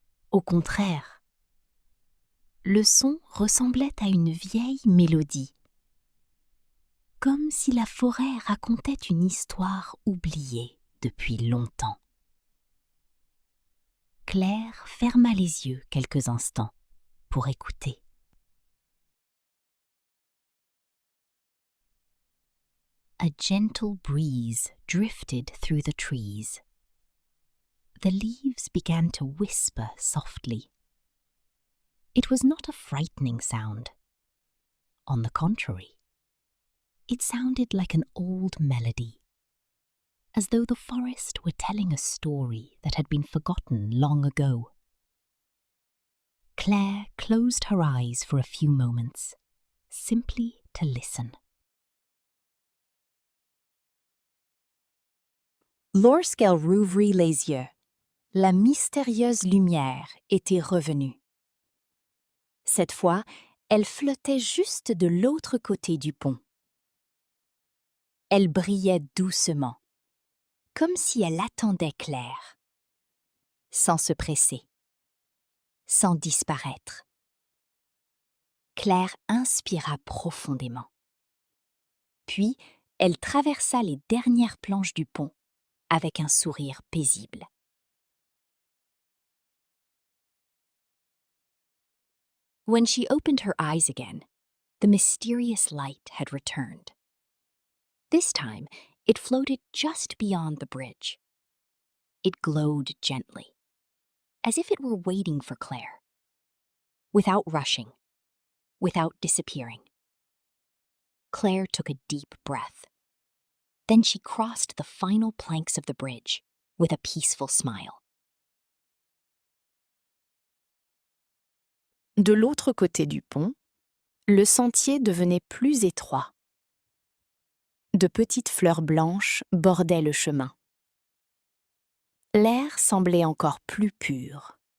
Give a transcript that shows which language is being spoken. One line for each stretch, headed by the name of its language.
French: Au contraire, le son ressemblait à une vieille mélodie, comme si la forêt racontait une histoire oubliée depuis longtemps. Claire ferma les yeux quelques instants pour écouter.
English: A gentle breeze drifted through the trees. The leaves began to whisper softly. It was not a frightening sound. On the contrary, it sounded like an old melody, as though the forest were telling a story that had been forgotten long ago. Claire closed her eyes for a few moments, simply to listen.
French: Lorsqu'elle rouvrit les yeux, la mystérieuse lumière était revenue. Cette fois, elle flottait juste de l'autre côté du pont. Elle brillait doucement, comme si elle attendait Claire, sans se presser, sans disparaître. Claire inspira profondément. Puis, elle traversa les dernières planches du pont avec un sourire paisible.
English: When she opened her eyes again, the mysterious light had returned. This time, it floated just beyond the bridge. It glowed gently, as if it were waiting for Claire, without rushing, without disappearing. Claire took a deep breath. Then she crossed the final planks of the bridge with a peaceful smile.
French: De l'autre côté du pont, le sentier devenait plus étroit. De petites fleurs blanches bordaient le chemin. L'air semblait encore plus pur.